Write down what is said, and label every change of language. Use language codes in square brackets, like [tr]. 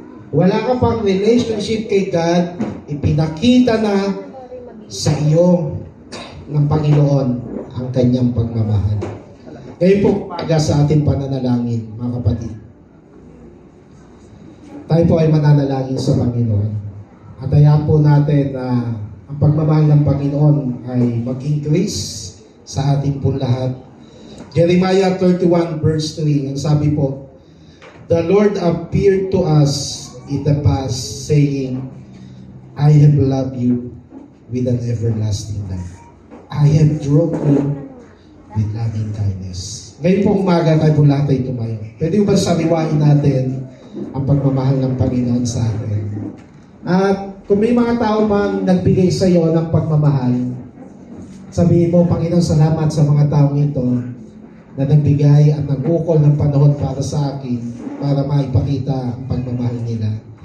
[tl] Wala ka pang relationship kay God, ipinakita na sa iyo ng Panginoon ang kanyang pagmamahal. Ngayon po, umaga sa ating pananalangin, mga kapatid. Tayo po ay mananalangin sa Panginoon. At hayaan po natin na ang pagmamahal ng Panginoon ay mag-increase sa ating po lahat. [en] Jeremiah 31 verse 3, [tl] ang sabi po, [en] "The Lord appeared to us in the past, saying, I have loved you with an everlasting love. I have drawn you with loving kindness." [tl] Ngayon po umaga tayo po lahat ay tumayo. Pwede ba sariwain natin ang pagmamahal ng Panginoon sa atin? At kung may mga tao man nagbigay sa iyo ng pagmamahal, sabihin mo, Panginoon, salamat sa mga taong ito na nagbigay at nag-ukol ng panahon para sa akin para maipakita ang pagmamahal nila.